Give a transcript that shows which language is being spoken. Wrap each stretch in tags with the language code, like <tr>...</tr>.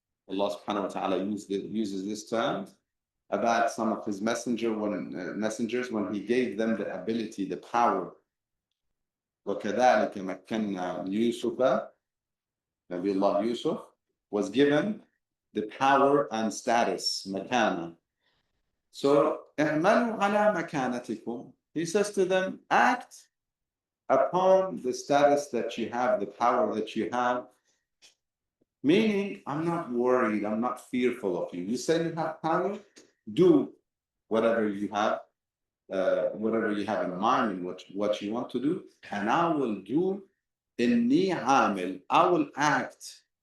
<en>Allah subhanahu wa ta'ala uses this term about some of his messengers when he gave them the ability, the power.</en> <ar>وَكَذَلِكَ مَكَّنَّا يُوسُفَ.</ar> <en>Nabiullah Yusuf was given the power and status, makana.</en> <ar>So, اعملوا على مكانتكم.</ar> <en>He says to them, act upon the status that you have, the power that you have. Meaning, I'm not worried, I'm not fearful of you. You say you have power, do whatever you have in mind and what you want to do, and I will do inni amil, I will act.</en>